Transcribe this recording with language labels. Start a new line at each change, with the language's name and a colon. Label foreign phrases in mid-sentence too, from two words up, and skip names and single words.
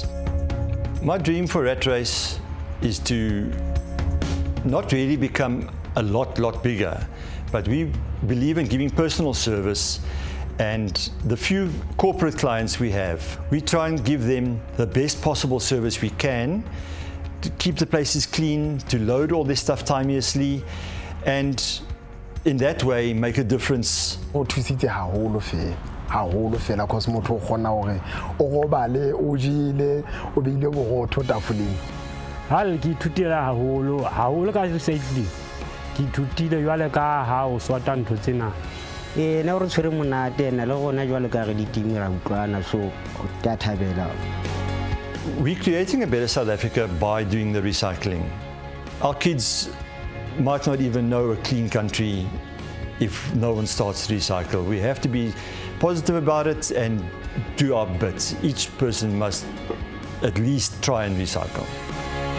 English: My dream for Rat Race is to not really become a lot bigger, but we believe in giving personal service, and the few corporate clients we have, we try and give them the best possible service we can, to keep the places clean, to load all their stuff timeously, and in that way make a difference.
Southern Sotho: Because motho o kgona hore o robale o jile o beile borotho tafoleng. Ha le ke ithutela haholo ka recycling. Ke ithutile jwale ka ha o swata ntho tsena. Na re tshwere monate na le gona jwale ka re ditimi ra utlwana, so ke a thabela.
English: We're creating a better South Africa by doing the recycling. Our kids might not even know a clean country if no one starts to recycle. We have to be positive about it and do our bit. Each person must at least try and recycle.